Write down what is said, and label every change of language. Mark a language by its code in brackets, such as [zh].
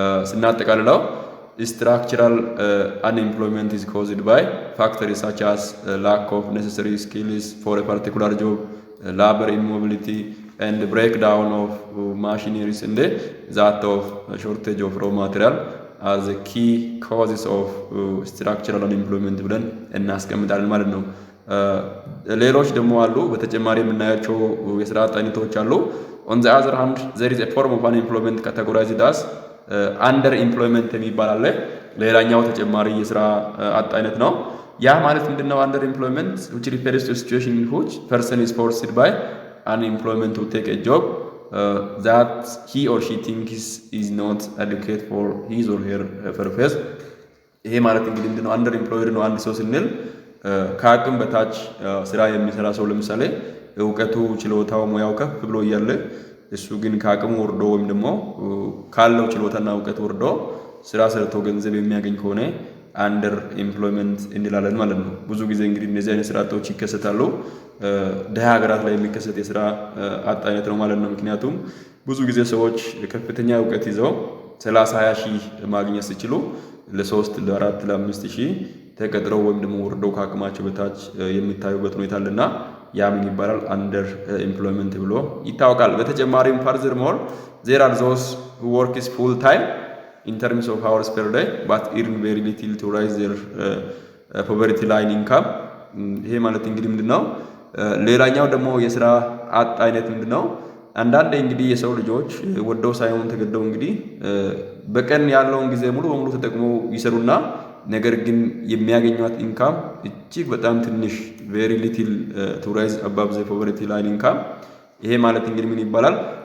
[am] ስናጠቃልለው [en] structural unemployment is caused by factors such as lack of necessary skills for a particular job, labor immobility, and the breakdown of machineries and that of shortage of raw material as the key causes of structural unemployment [am] ብለን እናስቀምጣለን ማለት ነው። ሌሎች ደግሞ አሉ በተጨማሪ የምናያቸው የስራ አጥ አይነቶች አሉ። [en] on the other hand there is a form of unemployment categorized as [am] አንደር ኢምፕሎይመንት የሚባል አለ። ሌላኛው ተጨማሪ የስራ አጥ አይነት ነው። ያ ማለት ምንድነው? [en] አንደር ኢምፕሎይመንት which refers to a situation in which person is forced by unemployment to take a job that he or she thinks is not adequate for his or her purpose. [am] ይሄ ማለት እንግዲህ ምንድነው? አንደር ኢምፕሎይድ ነው አንድ ሰው ስንል ከአቅም በታች ስራ የሚሰራ ሰው ለምሳሌ እውቀቱ፣ ችሎታው፣ ሙያው ከፍ ብሎ እያለ እሱ ግን ከአቅሙ ወርዶ ወይም ደግሞ ካለው ችሎታና እውቀት ወርዶ ስራ ሰርቶ ገንዘብ የሚያገኝ ከሆነ አንደር ኢምፕሎይመንት እንላለን ማለት ነው። ብዙ ጊዜ እንግዲህ እነዚህ አይነት ስራ አጦች ይከሰታሉ። ደሃ ሀገራት ላይ የሚከሰት የስራ አጥ አይነት ነው ማለት ነው። ምክንያቱም ብዙ ጊዜ ሰዎች ከፍተኛ እውቀት ይዘው 30-20 ሺህ ማግኘት ሲችሉ ለ3 ለ4 ለ5 ሺህ ተቀጥረው ወይም ደግሞ ወርደው ከአቅማቸው በታች የሚታዩበት ሁኔታ አለና ያ ምን ይባላል? [en] አንደር ኢምፕሎይመንት [am] ብሎ ይታወቃል። በተጨማሪም [en] further more there are those who work is full time in terms of hours per day but earn very little to rise their poverty line income. [am] ይሄ ማለት እንግዲህ ምንድነው? ሌላኛው ደግሞ የስራ አጥ አይነት ምንድነው? አንዳንዴ እንግዲህ የሰው ልጆች ወደው ሳይሆን ተገደው እንግዲህ በቀን ያለውን ጊዜ ሙሉ በሙሉ ተጠቅመው ይሰሩና ነገር ግን የሚያገኙት ኢንካም እጅግ በጣም ትንሽ [en] very little to rise above the poverty line income። [am] ይሄ ማለት እንግዲህ ምን ይባላል?